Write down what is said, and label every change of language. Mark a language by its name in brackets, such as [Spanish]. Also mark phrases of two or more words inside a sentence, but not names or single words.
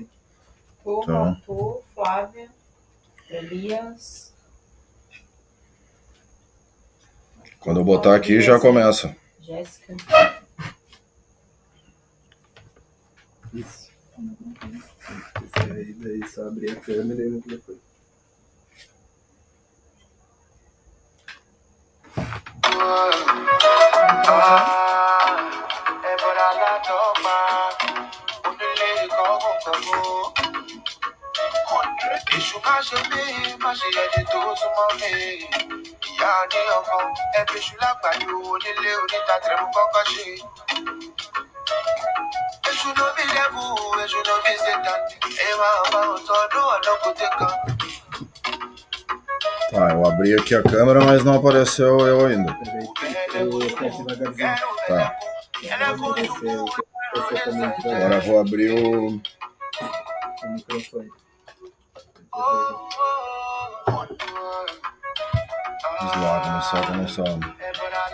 [Portuguese] Arthur, Flávia, Elias. Quando eu botar aqui já começa. Jéssica. Isso. Aí, daí só abrir a câmera e o microfone. [Yoruba] Èṣù má ṣe mí, má ṣe ẹni tó súnmọ́ mi. Ìyá ní ọkọ, ẹbí èṣù lágbàdo onílé oníta tẹ̀rù kọ́kọ́ ṣe. Èṣù ló bí lẹ́bù, èṣù ló bí Satan. Èèmà ọba òtọ́dún ọ̀dọ́kùnrin kan. [Portuguese] Tá, eu abri aqui a câmera, mas não apareceu eu ainda. Tá. Agora eu vou abrir o microfone. Vamos lá, começar.